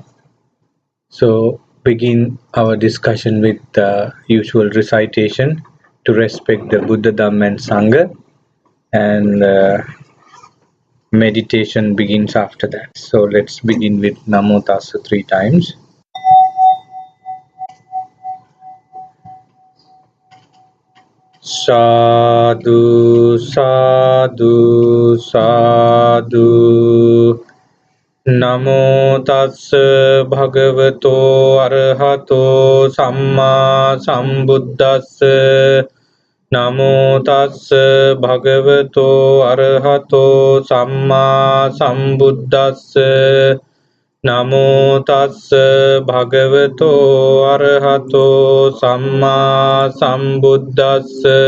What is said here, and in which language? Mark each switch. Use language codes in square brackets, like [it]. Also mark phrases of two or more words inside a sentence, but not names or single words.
[en] So, begin our discussion with the usual recitation to respect the Buddha, Dhamma, and Sangha, and meditation begins after that. So, let's begin with [pi] Namo Tassa [en] three times. [pi] Sadhu, sadhu, sadhu. නමෝ තස්ස භගවතෝ අරහතෝ සම්මා සම්බුද්දස්ස නමෝ තස්ස භගවතෝ අරහතෝ සම්මා සම්බුද්දස්ස නමෝ තස්ස භගවතෝ අරහතෝ සම්මා සම්බුද්දස්ස